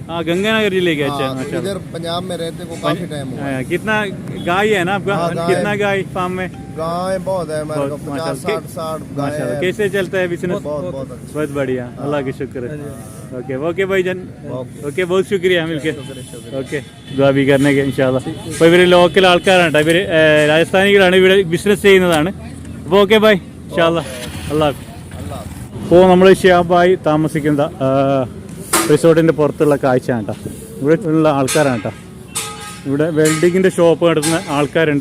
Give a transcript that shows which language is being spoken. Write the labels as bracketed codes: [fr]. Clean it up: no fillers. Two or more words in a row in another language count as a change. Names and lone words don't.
[hi] हाँ गंगानगर जिले के. अच्छा माशाल्लाह. इधर पंजाब में रहते को काफी टाइम हुआ. कितना गाय है ना आपका? कितना गाय फार्म में? गाय बहुत है हमारे को, 50-60 गाय है. कैसे चलता है बिजनेस? बहुत बढ़िया, अल्लाह के शुक्र है. ओके ओके भाई जान. ഓക്കെ बहुत शुक्रिया मिलके. ഓക്കെ ദുആ भी करने के इंशाल्लाह. [ml] അപ്പോൾ ഇവർ ലോക്കൽ ആൾക്കാരാണ് കേട്ടോ. ഇവർ രാജസ്ഥാനികളാണ്, ഇവിടെ ബിസിനസ് ചെയ്യുന്നതാണ്. അപ്പോൾ [en] okay bye [ml] ഇൻഷാല്ലാ. അല്ലാഹ്. ഇപ്പോൾ നമ്മൾ ഷിയാബായി താമസിക്കുന്ന റിസോർട്ടിൻ്റെ പുറത്തുള്ള കാഴ്ചയാണ് കേട്ടോ. ഇവിടെ ഉള്ള ആൾക്കാരാണ് കേട്ടോ. ഇവിടെ വെൽഡിങ്ങിൻ്റെ ഷോപ്പ് നടത്തുന്ന ആൾക്കാരുണ്ട്.